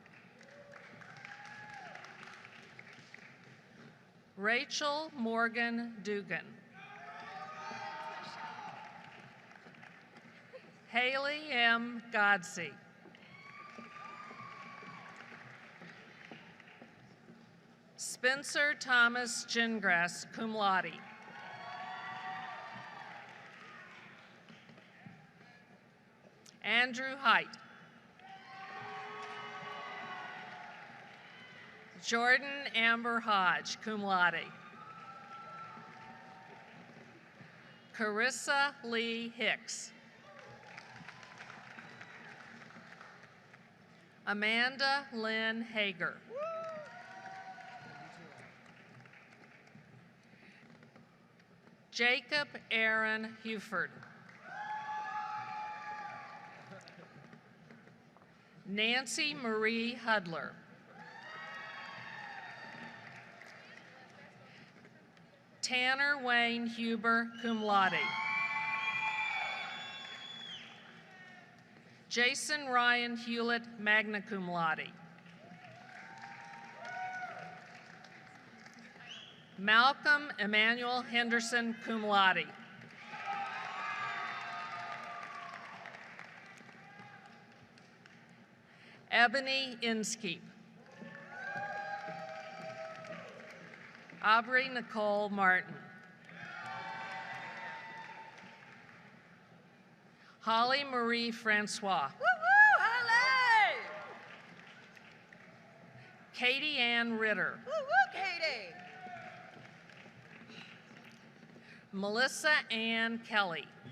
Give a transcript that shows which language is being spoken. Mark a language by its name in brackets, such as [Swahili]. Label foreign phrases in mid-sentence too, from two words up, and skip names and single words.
[English] Rachel Morgan Dugan. Haley M. Godsey. Spencer Thomas Gingras, [Latin] cum laude. [English] Andrew Height. Jordan Amber Hodge, [Latin] cum laude. [English] Carissa Lee Hicks. Amanda Lynn Hager. Jacob Aaron Huford. Nancy Marie Hudler. Tanner Wayne Huber, [Latin] cum laude. [English] Jason Ryan Hewlett, [Latin] magna cum laude. [English] Malcolm Emmanuel Henderson, [Latin] cum laude. [English] Ebony Inskeep. Aubrey Nicole Martin. Holly Marie Francois. Woo-hoo, Holly! Katie Ann Ritter. Woo-hoo, Katie! Melissa Ann Kelly.